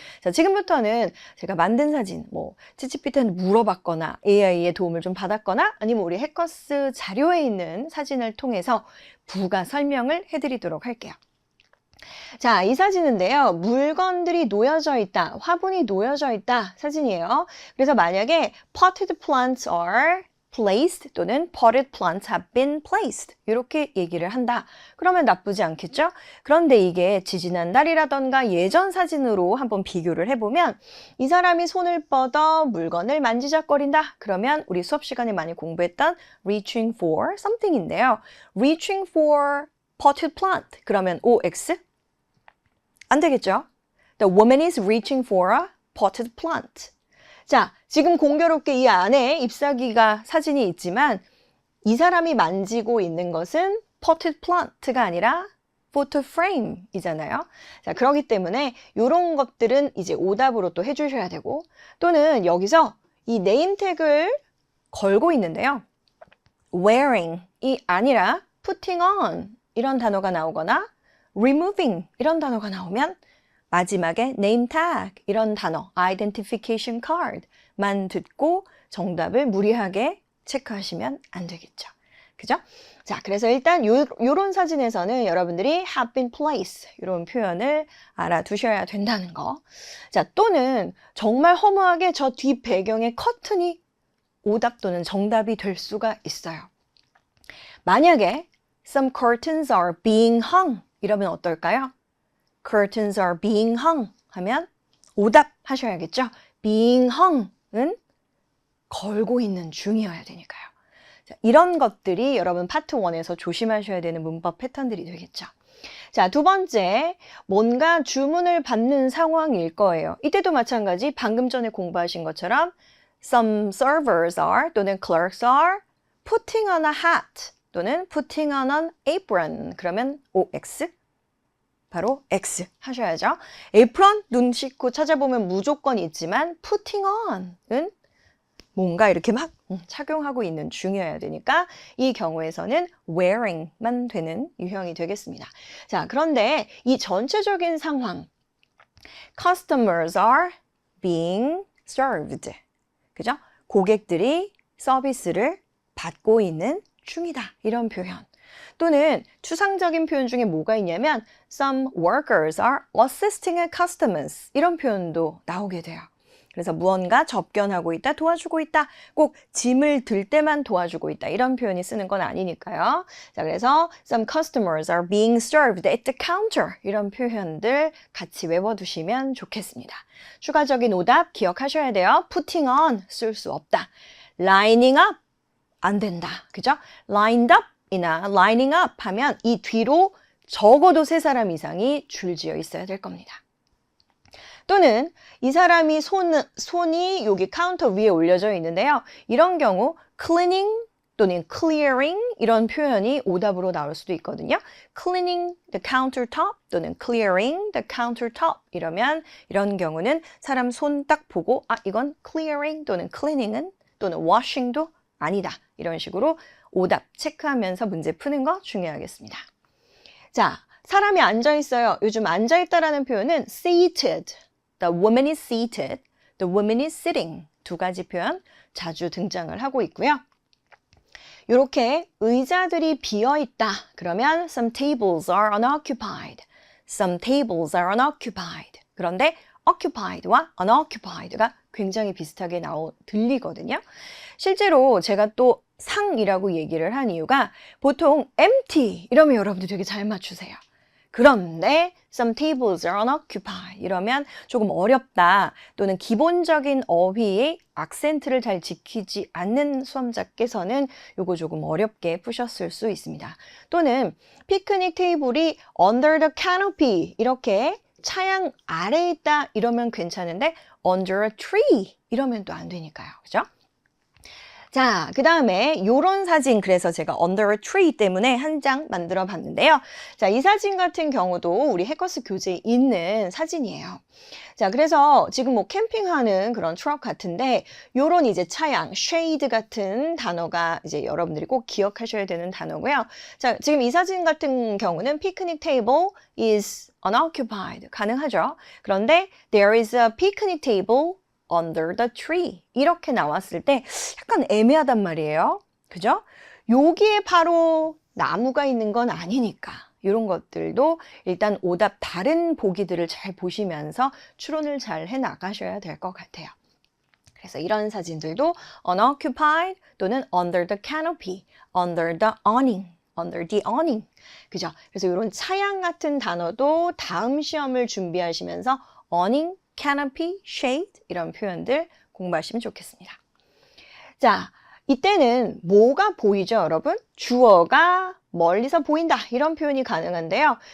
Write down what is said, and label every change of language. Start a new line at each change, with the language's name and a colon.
Korean: 자, 지금부터는 제가 만든 사진, 찌찌삐한테 물어봤거나 AI의 도움을 좀 받았거나 아니면 우리 해커스 자료에 있는 사진을 통해서 부가 설명을 해드리도록 할게요. 자, 이 사진인데요. 물건들이 놓여져 있다, 화분이 놓여져 있다 사진이에요. 그래서 만약에
English: potted plants are placed 또는 potted plants have been placed
Korean: 이렇게 얘기를 한다. 그러면 나쁘지 않겠죠? 그런데 이게 지지난달이라던가 예전 사진으로 한번 비교를 해보면 이 사람이 손을 뻗어 물건을 만지작거린다. 그러면 우리 수업 시간에 많이 공부했던
English: reaching for something
Korean: 인데요.
English: reaching for potted plant
Korean: 그러면
English: OX?
Korean: 안 되겠죠?
English: The woman is reaching for a potted plant.
Korean: 자, 지금 공교롭게 이 안에 잎사귀가 사진이 있지만 이 사람이 만지고 있는 것은
English: potted plant
Korean: 가 아니라
English: photo frame
Korean: 이잖아요. 자, 그렇기 때문에 이런 것들은 이제 오답으로 또 해주셔야 되고 또는 여기서 이 네임택을 걸고 있는데요. wearing이 아니라 putting on 이런 단어가 나오거나 removing 이런 단어가 나오면 마지막에 name tag 이런 단어 identification card만 듣고 정답을 무리하게 체크하시면 안 되겠죠. 그죠? 자, 그래서 일단 요런 사진에서는 여러분들이 have been placed 이런 표현을 알아두셔야 된다는 거. 자, 또는 정말 허무하게 저 뒷 배경의 커튼이 오답 또는 정답이 될 수가 있어요. 만약에
English: some curtains are being hung
Korean: 이러면 어떨까요?
English: Curtains are being hung
Korean: 하면 오답 하셔야겠죠? being hung은 걸고 있는 중이어야 되니까요. 자, 이런 것들이 여러분 파트 1에서 조심하셔야 되는 문법 패턴들이 되겠죠. 자, 2번째, 뭔가 주문을 받는 상황일 거예요. 이때도 마찬가지 방금 전에 공부하신 것처럼
English: some servers are
Korean: 또는
English: clerks are putting on a hat
Korean: 또는
English: putting on an apron
Korean: 그러면 OX 바로 X 하셔야죠. apron 눈 씻고 찾아보면 무조건 있지만 putting on은 뭔가 이렇게 막 착용하고 있는 중이어야 되니까 이 경우에서는 wearing만 되는 유형이 되겠습니다. 자, 그런데 이 전체적인 상황
English: customers are being served
Korean: 그죠? 고객들이 서비스를 받고 있는 중이다. 이런 표현. 또는 추상적인 표현 중에 뭐가 있냐면
English: some workers are assisting customers
Korean: 이런 표현도 나오게 돼요. 그래서 무언가 접견하고 있다, 도와주고 있다, 꼭 짐을 들 때만 도와주고 있다 이런 표현이 쓰는 건 아니니까요. 자, 그래서
English: some customers are being served at the counter
Korean: 이런 표현들 같이 외워두시면 좋겠습니다. 추가적인 오답 기억하셔야 돼요. putting on 쓸 수 없다. lining up 안 된다. 그죠?
English: lined up
Korean: 이나
English: lining up
Korean: 하면 이 뒤로 적어도 3사람 이상이 줄지어 있어야 될 겁니다. 또는 이 사람이 손이 여기 카운터 위에 올려져 있는데요. 이런 경우 cleaning 또는 clearing 이런 표현이 오답으로 나올 수도 있거든요.
English: cleaning the countertop
Korean: 또는
English: clearing the countertop
Korean: 이러면 이런 경우는 사람 손 딱 보고 이건 clearing 또는 cleaning은 또는 washing도 아니다. 이런 식으로 오답 체크하면서 문제 푸는 거 중요하겠습니다. 자, 사람이 앉아 있어요. 요즘 앉아 있다라는 표현은 seated.
English: The woman is seated. The woman is sitting.
Korean: 2가지 표현 자주 등장을 하고 있고요. 이렇게 의자들이 비어 있다. 그러면
English: some tables are unoccupied. Some tables are unoccupied.
Korean: 그런데 occupied와 unoccupied가 굉장히 비슷하게 들리거든요. 실제로 제가 또 상이라고 얘기를 한 이유가 보통 empty 이러면 여러분들 되게 잘 맞추세요. 그런데
English: some tables are unoccupied
Korean: 이러면 조금 어렵다 또는 기본적인 어휘의 악센트를 잘 지키지 않는 수험자께서는 요거 조금 어렵게 푸셨을 수 있습니다. 또는 피크닉 테이블이
English: under the canopy
Korean: 이렇게 차양 아래에 있다 이러면 괜찮은데
English: under a tree
Korean: 이러면 또 안 되니까요. 그죠? 자, 그 다음에 요런 사진 그래서 제가 under a tree 때문에 한 장 만들어 봤는데요. 자, 이 사진 같은 경우도 우리 해커스 교재에 있는 사진이에요. 자, 그래서 지금 뭐 캠핑하는 그런 트럭 같은데 요런 이제 차양, shade 같은 단어가 이제 여러분들이 꼭 기억하셔야 되는 단어고요. 자, 지금 이 사진 같은 경우는
English: picnic table is unoccupied
Korean: 가능하죠.
English: 그런데 there is a picnic table under the tree
Korean: 이렇게 나왔을 때 약간 애매하단 말이에요. 그죠? 여기에 바로 나무가 있는 건 아니니까 이런 것들도 일단 오답 다른 보기들을 잘 보시면서 추론을 잘 해나가셔야 될 것 같아요. 그래서 이런 사진들도
English: unoccupied 또는 under the canopy, under the awning, under the awning.
Korean: 그죠? 그래서 이런 차양 같은 단어도 다음 시험을 준비하시면서 awning, canopy, shade 이런 표현들 공부하시면 좋겠습니다. 자, 이때는 뭐가 보이죠, 여러분? 주어가 멀리서 보인다 이런 표현이 가능한데요.